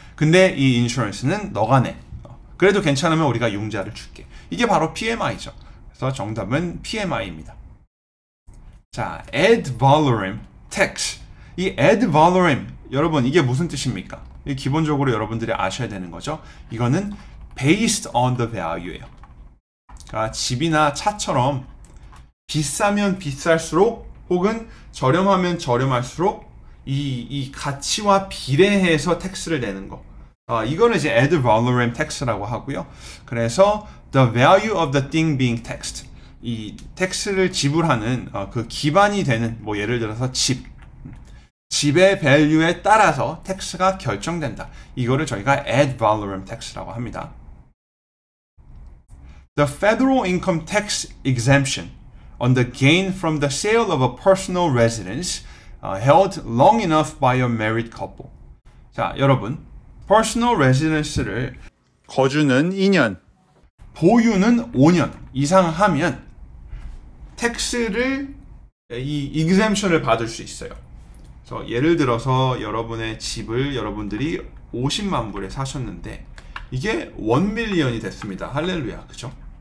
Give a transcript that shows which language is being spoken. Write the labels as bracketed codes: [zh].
[ko] 근데 이 인슈런스는 너가 내. 그래도 괜찮으면 우리가 융자를 줄게. 이게 바로 PMI죠. 그래서 정답은 PMI입니다. [en] 자, ad valorem tax. [ko] 이 ad valorem, 여러분 이게 무슨 뜻입니까? 기본적으로 여러분들이 아셔야 되는 거죠. 이거는 [en] based on the value [ko] 예요. 그러니까 집이나 차처럼 비싸면 비쌀수록 혹은 저렴하면 저렴할수록 이 가치와 비례해서 텍스를 내는 거. 이거는 이제 ad valorem tax라고 하고요. [en] 그래서 the value of the thing being taxed. [ko] 이 텍스를 지불하는 그 기반이 되는 뭐 예를 들어서 집의 value에 따라서 텍스가 결정된다. 이거를 저희가 ad valorem tax라고 합니다. [en] The federal income tax exemption on the gain from the sale of a personal residence held long enough by a married couple. [ko] 자, 여러분, personal residence를 거주는 2년, 보유는 5년 이상 하면 텍스를 이 exemption을 받을 수 있어요. 그래서 예를 들어서 여러분의 집을 여러분들이 50만 불에 사셨는데 이게 1밀리언이 됐습니다. 할렐루야, 그죠?